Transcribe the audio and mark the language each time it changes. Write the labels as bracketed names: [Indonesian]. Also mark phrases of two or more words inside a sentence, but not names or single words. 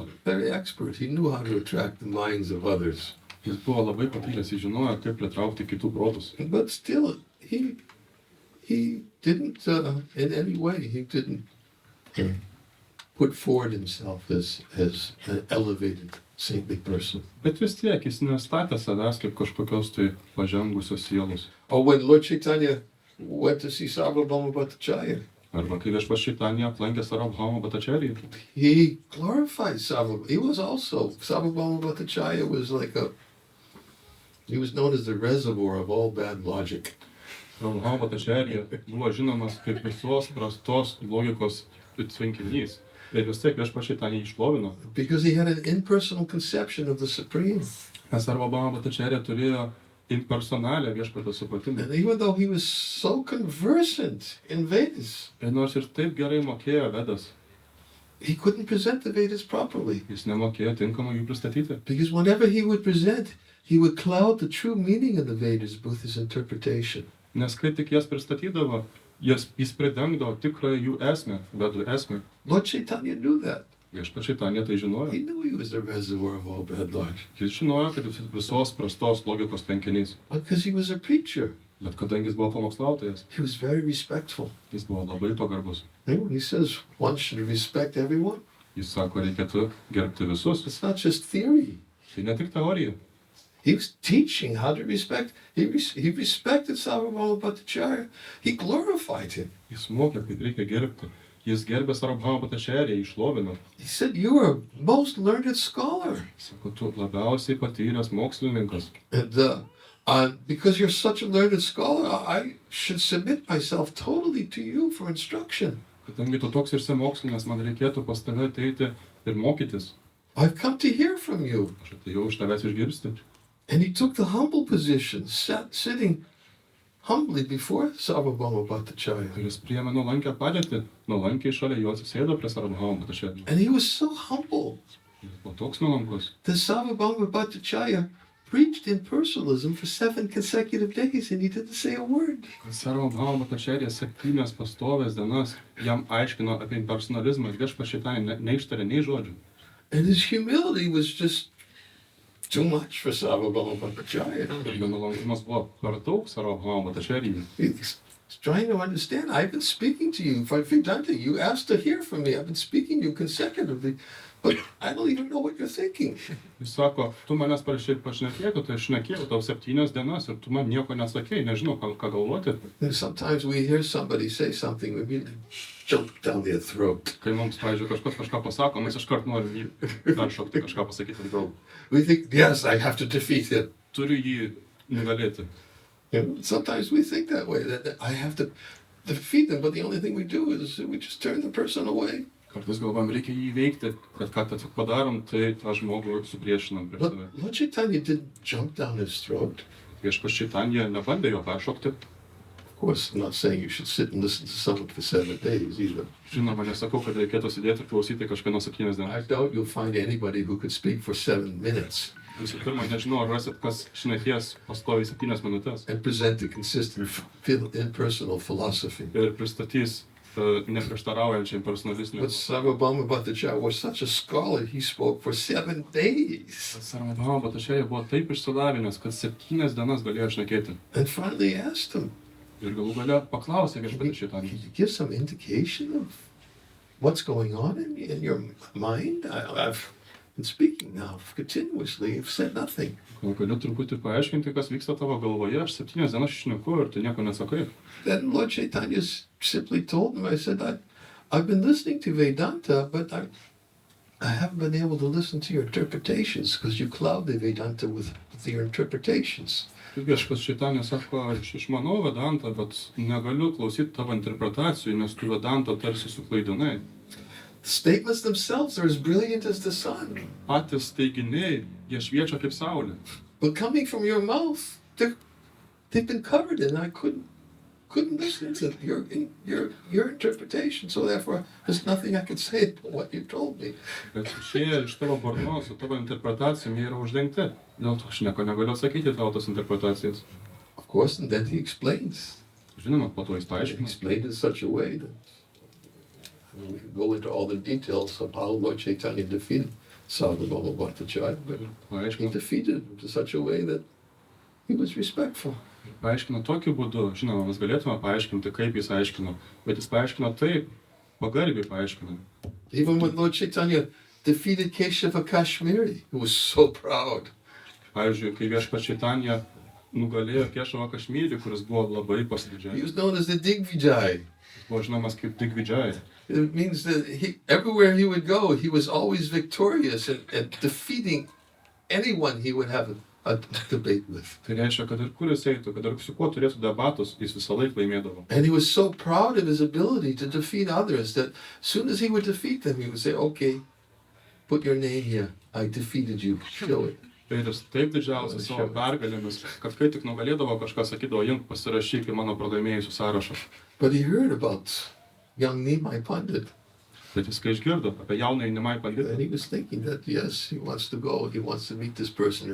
[English] Very expert. He knew how to attract the minds of others. [Lithuanian] Jis buvo labai patyręs, jis žinojo, kaip pritraukti kitų protus. [English] But still, he didn't, in any way, he didn't put forward himself as an elevated, saintly person. [Lithuanian] Bet vis tiek jis nestatė savęs kaip kažkokios tai pažengusios sielos. [English] Or when Lord Chaitanya went to see Sarvabhauma Bhattacharya, [Lithuanian] Arba kai viešpats Čaitanija aplankė Sarvabhauma Bhattacharya. [English] he glorified Sarvabhauma. He was also, Sarvabhauma Bhattacharya was like he was known as the reservoir of all bad logic. [Lithuanian] Sarvabhauma Bhattacharya buvo žinomas kaip visos prastos logikos tvenkinys. Ir vis tiek viešpats Čaitanija išlovino. [English] Because he had an impersonal conception of the Supreme. [Lithuanian] Nes Sarvabhauma Bhattacharya turėjo impersonalią viešpatio supratimą. [English] And even though he was so conversant in Vedas, [Lithuanian] Ir nors ir taip gerai mokėjo Vedas, [English] he couldn't present the Vedas properly. [Lithuanian] jis nemokėjo tinkamai jų pristatyti. [English] Because whenever he would present, he would cloud the true meaning of the Vedas with his interpretation. [Lithuanian] Nes kai tik jas pristatydavo, jis pridengdavo tikrąją jų esmę, Vedų esmę. [English] Lord Chaitanya knew that. [Lithuanian] Viešpats Čaitanija tai žinojo. [English] He knew he was the reservoir of all bad logic. [Lithuanian] Jis žinojo, kad jis visos prastos logikos tvenkinys. [English] Because he was a preacher, [Lithuanian] Bet kadangi jis buvo pamokslautojas, [English] he was very respectful. [Lithuanian] jis buvo labai pagarbus. [English] And he says one should respect everyone. [Lithuanian] Jis sako, reikėtų gerbti visus. [English] It's not just theory. [Lithuanian] Tai ne tik teorija. [English] He was teaching how to respect. He respected Sarvabhauma Bhattacharya. He glorified him. [Lithuanian] Jis mokė, kaip reikia gerbti. Jis gerbė Sarvabhauma Bhattacharya, jį šlovino. [English] He said, "You are a most learned scholar, [Lithuanian] Sako, tu labiausiai patyręs mokslininkas. [English] and because you're such a learned scholar, I should submit myself totally to you for instruction. [Lithuanian] Kadangi tu toks ir mokslininkas, man reikėtų pas tave ateiti ir mokytis. [English] I've come to hear from you." [Lithuanian] Aš atėjau iš tavęs išgirsti. [English] And he took the humble position, sitting humbly before Sarvabhauma Bhattacharya. [Lithuanian] Ir jis priėmė nuolankę padėtį, nuolankiai šalia jo atsisėdo prie Sarvabhauma Bhattacharya. [English] And he was so humble [Lithuanian] Jis buvo toks nuolankus. [English] that Sarvabhauma Bhattacharya preached impersonalism for 7 consecutive days and he didn't say a word. [Lithuanian] Kad Sarvabhauma Bhattacharya 7 pastovės dienas jam aiškino apie impersonalizmą ir viešpats šitai neištarė nei žodžių. [English] And his humility was just too much for Sarvabhauma Bhattacharya. [Lithuanian] Ir jo nuolankumas buvo per daug Sarvabhauma Bhattacharya. [English] He's trying to understand. I've been speaking to you. Vedanta, you asked to hear from me. I've been speaking to you consecutively, but I don't even know what you're thinking. [Lithuanian] Jis sako, tu manęs parašyk pašnekėtų, tai aš šnekėjau tau 7 dienas ir tu man nieko nesakei, nežinau, ką galvoti. [English] And sometimes we hear somebody say something, we immediately jump down their throat. [Lithuanian] Kai mums, pavyzdžiui, kažkas kažką pasako, mes iškart norim jį peršokti, kažką pasakyti atgal. [English] We think, yes, I have to defeat him. [Lithuanian] Turiu jį nugalėti. [English] Sometimes we think that way, that I have to defeat them, but the only thing we do is we just turn the person away. [Lithuanian] Kartais galvam, reikia jį įveikti, bet ką tik padarom, tai tą žmogų supriešinam prieš [English] But [Lithuanian] save. [English] Lord Chaitanya didn't jump down his throat. [Lithuanian] Viešpats Čaitanija nebandė jo peršokti. [English] Of course, I'm not saying you should sit and listen to someone for 7 days either. [Lithuanian] Žinoma, nesakau, kad reikėtų sėdėti ir klausyti kažkieno 7 [English] I [Lithuanian] dienas. [English] doubt you'll find anybody who could speak for 7 minutes [Lithuanian] Visų pirma, nežinau, ar rasit, kas šnekės pastoviai 7 minutės [English] and present a consistent impersonal philosophy. [Lithuanian] ir pristatys neprieštaraujančiai personalistinį. [English] But Sarvabhauma Bhattacharya was such a scholar, he spoke for 7 days. [Lithuanian] Sarvabhauma Bhattacharya buvo taip išsilavinęs, kad 7 dienas galėjo šnekėti. [English] And finally asked him, [Lithuanian] Ir galų gale paklausė viešpatį [English] can [Lithuanian] Čaitanijos. [English] you give some indication of what's going on in your mind? I've been speaking now continuously, you've said nothing. [Lithuanian] Gal galiu truputį paaiškinti, kas vyksta tavo galvoje, aš 7 dienas šneku ir tu nieko nesakai. [English] Then Lord Chaitanya simply told him, I said, I've been listening to Vedanta, but I haven't been able to listen to your interpretations because you cloud the Vedanta with your interpretations. [Lithuanian] Ir viešpats Čaitanijos sako, aš išmanau Vedantą, bet negaliu klausyti tavo interpretacijų, nes tu Vedantą tarsi suklaidinai. [English] The statements themselves are as brilliant as the sun, [Lithuanian] Patys teiginiai, jie šviečia kaip saulė. [English] but coming from your mouth, they've been covered, and I couldn't listen to your interpretation. So therefore, there's nothing I could say about what you told me. [Lithuanian] Bet išėję iš tavo burnos su tavo interpretacijom, jie yra uždengti. Dėl to aš nieko negaliu sakyti tavo tos interpretacijas. [English] Of course, and then he explains. [Lithuanian] Žinoma, po to jis [English] He [Lithuanian] paaiškina. [English] explained in such a way that we can go into all the details of how Lord Chaitanya defeated Sarvabhauma Bhattacharya, but he [Lithuanian] Paaiškino, [English] defeated him in such a way that he was respectful. [Lithuanian] paaiškino tokiu būdu. Žinoma, mes galėtume paaiškinti, kaip jis aiškino. Bet jis paaiškino taip, pagarbiai paaiškino. [English] Even when Lord Chaitanya defeated Keshava Kashmiri, who was so proud, [Lithuanian] Pavyzdžiui, kai viešpats Čaitanija nugalėjo Kešavą Kašmyrį, kuris buvo labai [English] he [Lithuanian] pasididžiavęs. [English] was known as the Digvijay. [Lithuanian] Jis buvo žinomas kaip Digvidžiai. [English] It means that everywhere he would go, he was always victorious and defeating anyone he would have a debate with. [Lithuanian] Tai reiškia, kad ir kur jis eitų, kad ir su kuo turėtų debatus, jis visą laiką laimėdavo. [English] And he was so proud of his ability to defeat others that as soon as he would defeat them, he would say, okay, put your name here. I defeated you. Show it. [Lithuanian] Tai jis taip didžiausias savo pergalėmis, kad kai tik nugalėdavo kažką, sakydavo, imk pasirašyk į mano pralaimėjusių sąrašą. [English] But he heard about young Nimai Pandit. [Lithuanian] Bet jis kai išgirdo apie jaunąjį Nimai Panditą, [English] And he was thinking that, yes, he wants to go. He wants to meet this person.